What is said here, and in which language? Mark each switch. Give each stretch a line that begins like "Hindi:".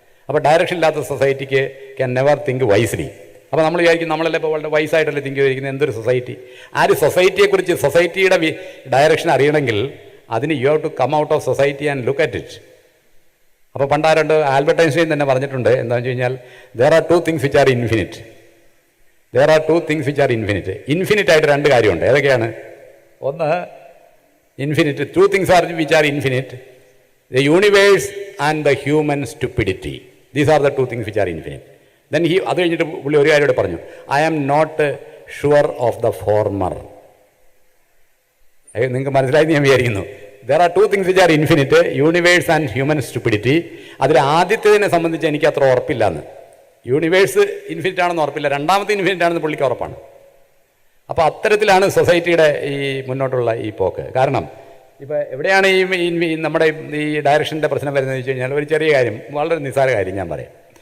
Malayalam: അപ്പോൾ ഡയറക്ഷൻ ഇല്ലാത്ത സൊസൈറ്റിക്ക്
English: Can never think wisely.
Malayalam: അപ്പോൾ നമ്മൾ വിചാരിക്കും നമ്മളെല്ലാം ഇപ്പോൾ വളരെ വൈസായിട്ടല്ലേ തിങ്ക് ചെയ്തിരിക്കുന്നത്, എന്തൊരു സൊസൈറ്റി. ആ ഒരു സൊസൈറ്റിയെക്കുറിച്ച്, സൊസൈറ്റിയുടെ ഡയറക്ഷൻ അറിയണമെങ്കിൽ അതിന്
English: You have to come out of society and look at it.
Malayalam: അപ്പോൾ പണ്ടാരുണ്ട്, ആൽബർട്ട് ഐൻസ്റ്റൈൻ തന്നെ പറഞ്ഞിട്ടുണ്ട്, എന്താണെന്ന് വെച്ച് കഴിഞ്ഞാൽ
English: there are two things which are infinite. there are two things which are infinite.
Malayalam: Infinite ആയിട്ട് രണ്ട് കാര്യമുണ്ട്. ഏതൊക്കെയാണ്? ഒന്ന് infinite,
English: two things are which are infinite, the universe and the human stupidity. These are the two things which are infinite. Then
Malayalam: അത് കഴിഞ്ഞിട്ട് പുള്ളി ഒരു കാര്യം പറഞ്ഞു,
English: I am not sure of the former.
Malayalam: നിങ്ങൾക്ക് മനസ്സിലായി ഞാൻ വിചാരിക്കുന്നു.
English: There are two things which are infinite, universe and human stupidity.
Malayalam: അതിൽ ആദ്യത്തേതിനെ സംബന്ധിച്ച് എനിക്ക് അത്ര ഉറപ്പില്ലാന്ന്. യൂണിവേഴ്സ് ഇൻഫിനിറ്റ് ആണെന്ന് ഉറപ്പില്ല, രണ്ടാമത്തെ ഇൻഫിനിറ്റ് ആണെന്ന് പുള്ളിക്ക് ഉറപ്പാണ്. അപ്പോൾ അത്തരത്തിലാണ് സൊസൈറ്റിയുടെ ഈ മുന്നോട്ടുള്ള ഈ പോക്ക്. കാരണം ഇപ്പോൾ എവിടെയാണ് ഈ നമ്മുടെ ഈ ഡയറക്ഷൻ്റെ പ്രശ്നം വരുന്നതെന്ന് വെച്ച് കഴിഞ്ഞാൽ, ഒരു ചെറിയ കാര്യം, വളരെ നിസ്സാര കാര്യം ഞാൻ പറയാം.